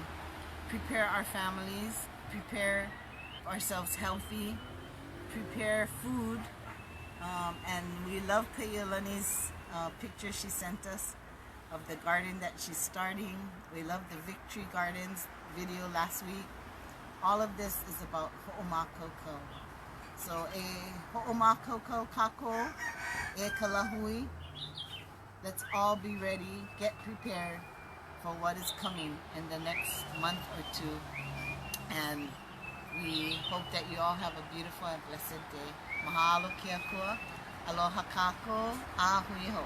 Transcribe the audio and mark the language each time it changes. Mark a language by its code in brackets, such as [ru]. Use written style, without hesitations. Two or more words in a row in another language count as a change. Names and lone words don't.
[en] Prepare our families, prepare ourselves healthy, prepare food, and we love Kayulani's picture she sent us of the garden that she's starting. We love the Victory Gardens video last week. All of this is about Ho'omakoko. [haw] So a Ho'omakoko kako, e kalahui. [en] Let's all be ready, get prepared for what is coming in the next month or two. And we hope that you all have a beautiful and blessed day. [haw] Mahalo kia kua, aloha kako, a hui ho.